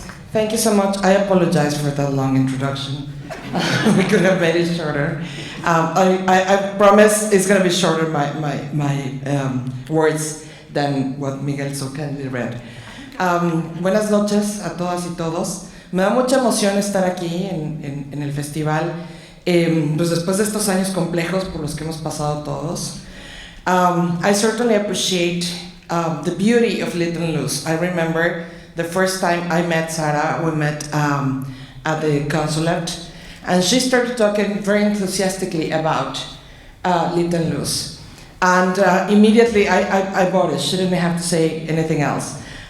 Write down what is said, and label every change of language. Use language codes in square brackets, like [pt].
[en] Thank you so much. I apologize for that long introduction. We could have made it shorter. I promise it's going to be shorter, my words, than what Miguel so kindly read. [es] Buenas noches a todas y todos. Me da mucha emoción estar aquí en el festival, pues después de estos años complejos por los que hemos pasado todos. [en] I certainly appreciate the beauty of Lit Luz. I remember the first time I met Sarah, we met at the consulate, and she started talking very enthusiastically about Lit Luz. And immediately I bought it. She didn't have to say anything else.